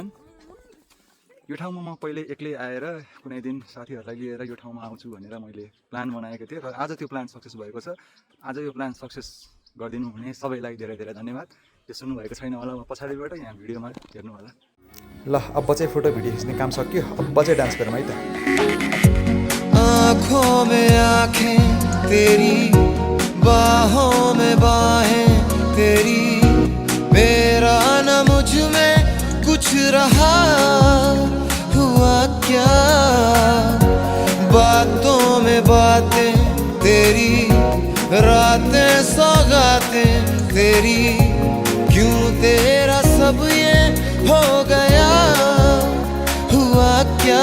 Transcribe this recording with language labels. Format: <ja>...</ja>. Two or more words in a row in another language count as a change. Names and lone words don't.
<ne>यो ठाउँमा म पहिले एक्लै आएर कुनै दिन साथीहरूलाई लिएर यो ठाउँमा आउँछु भनेर मैले प्लान बनाएको थिएँ र आज त्यो प्लान सक्सेस भएको छ। आज यो प्लान सक्सेस गरिदिनु हुने सबैलाई धेरै धेरै धन्यवाद। त्यो सुन्नुभएको छैन होला, म पछाडिबाट यहाँ भिडियोमा हेर्नु होला। ल अब चाहिँ फोटो भिडियो खिच्ने काम सक्यो। अब चाहिँ डान्स गरौँ है त।</ne> <hi>आँखों में आँखें तेरी, बाहों में बाहें तेरी, मेरा न मुझ में कुछ रहा हुआ क्या। बातों में बातें तेरी, रातें सौगातें तेरी, क्यों तेरा सब ये हो गया हुआ क्या।</hi>